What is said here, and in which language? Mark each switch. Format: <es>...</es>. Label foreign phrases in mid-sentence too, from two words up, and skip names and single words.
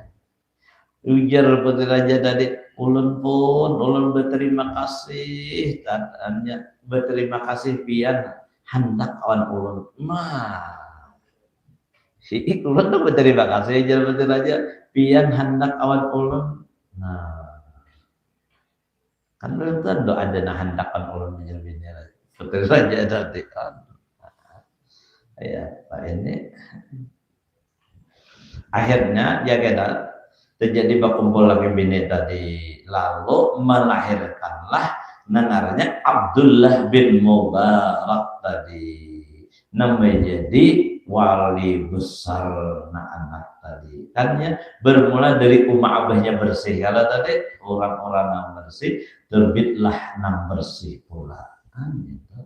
<bjn>Ujar putri raja tadi, ulun berterima kasih, tandanya berterima kasih pian hendak kawan ulun. Si ulun tuh berterima kasih aja putri raja pian hendak kawan ulun. Nah, kan belum tentu ada nah hendak kawan ulun menjadi putri raja tadi kan. Ya,</bjn> <id>Pak ini akhirnya ya kita terjadi berkumpul lagi bini tadi lalu melahirkanlah namanya Abdullah bin Mubarak tadi namanya jadi wali besar anak tadi kan ya bermula dari umma abahnya bersih kalau tadi orang-orang yang bersih terbitlah nang bersih pula kan gitu.</id>